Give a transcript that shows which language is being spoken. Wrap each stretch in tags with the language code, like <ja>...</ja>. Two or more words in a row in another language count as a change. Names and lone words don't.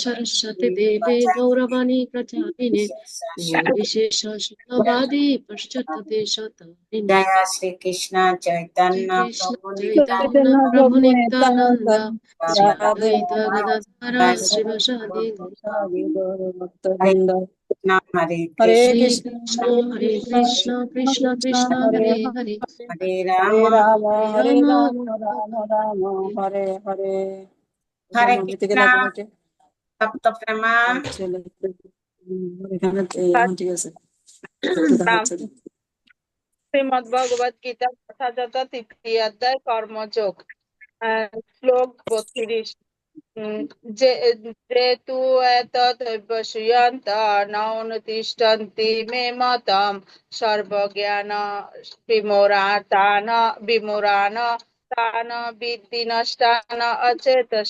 <sa>सरस्वती देवे गौरवाणी प्रचारिणे निर्विशेष शून्यवादी पश्चात् देशतारिणे जय श्री कृष्ण श्री चैतन्य कृष्ण प्रभु चैतन्य चैतन्य प्रभु प्रभु नित्यानंद नित्यानंद श्री राधे अद्वैत गदाधर श्रीवासादि हरे भक्तवृंद कृष्ण हरे हरे कृष्ण हरे कृष्ण कृष्ण कृष्ण कृष्ण कृष्ण हरे हरे हरे हरे हरे हरे राम राम हरे हरे राम राम राम राम हरे हरे हरे</sa> <bn>জন্মভূমি থেকে</bn> <sa>कृष्ण</sa> <bn>লাগবে বটে</bn> <sa>सप्त प्रमा</sa> <bn>ছেলে এখানে ঠিক আছে একটু দেখাচ্ছে শ্রীমদ ভগবত গীতা যথাযথ তৃতীয় অধ্যায় কর্মযোগ শ্লোক 32</bn> <sa>যে তু এতদভ্যসূয়ন্ত ন অনুতিষ্ঠন্তি মে মতম সর্বজ্ঞান বিমূঢ়ান তান বিদ্ধি নষ্টান অচেতস।</sa>